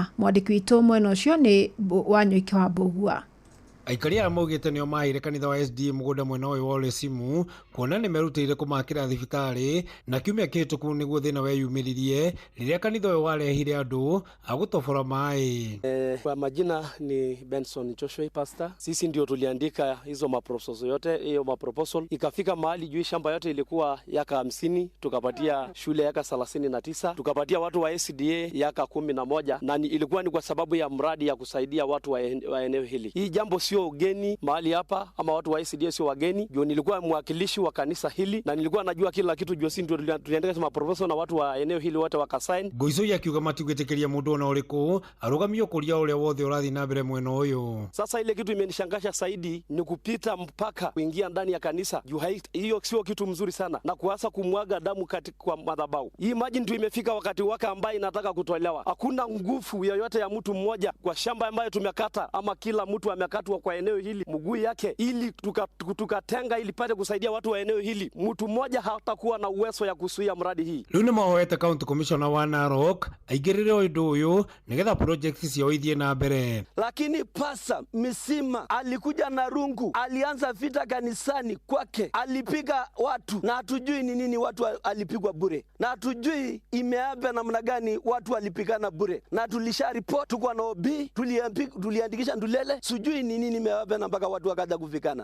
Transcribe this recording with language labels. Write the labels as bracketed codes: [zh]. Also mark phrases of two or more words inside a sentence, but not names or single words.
[ki] Mwandĩki witũ mwena ũcio nĩ Wanyoike wa Mbũgua. Aikari aya maugĩte nĩo maheire kanitha wa SDA mũgũnda mwena ũyũ wa Olesimu kuona nĩ merutĩire kũmakĩra thibitarĩ na kiumia kĩhĩtũku nĩguo thĩna weyumĩririe rĩrĩa kanitha ũyũ warehire andũ a gũtobora maĩ. [sw] Kwa majina ni Benson Joshua pastor. Sisi ndio tuliandika hizo maproposal yote, hiyo maproposal ikafika mahali juu shamba yote ilikuwa yaka 50, tukapatia shule yaka 39, tukapatia watu wa SDA yaka 11 na ilikuwa ni kwa sababu ya mradi ya kusaidia watu wa eneo hili. Hii jambo sio ugeni mahali hapa ama watu wa SDA sio wageni. Juu nilikuwa mwakilishi wa kanisa hili na nilikuwa najua kila kitu juu sisi ndio tuliandika maproposal na watu wa eneo hili wote wakasign. [ki] Goizo yakiuga matigwĩtĩkĩria mũndũ ona ũrĩkũ arugamio kuria ũrĩa wothe ũrathi na mbere mwena ũyũ. [sw] Sasa ile kitu imenishangasha zaidi ni kupita mpaka kuingia ndani ya kanisa. Juu hiyo sio kitu mzuri sana na kuanza kumwaga damu kwa madhabahu. Hii maji ndio imefika wakati wake ambaye inataka kutolewa. Hakuna nguvu yoyote ya mtu mmoja kwa shamba ambayo tumekata ama kila mtu amekatwa kwa eneo hili mguu yake ili tukatenga ili pate kusaidia watu wa eneo hili. Mtu mmoja hatakuwa na uwezo ya kusuia mradi hii. [ki] Rĩu nĩ mahoete [en] county commissioner [ki] wa Narok aingĩrĩre ũndũ ũyũ nĩgetha project ciao ithie na mbere. [sw] Lakini pasa Misima alikuja na rungu, alianza vita kanisani kwake, alipiga watu na hatujui ni nini watu alipigwa bure. Na hatujui imeabe namna gani watu walipigana bure. Na tulisha report kwa na OB, tuliandikisha Ndulele, sijui ni nini imeabe na mpaka watu wakaja kufikana.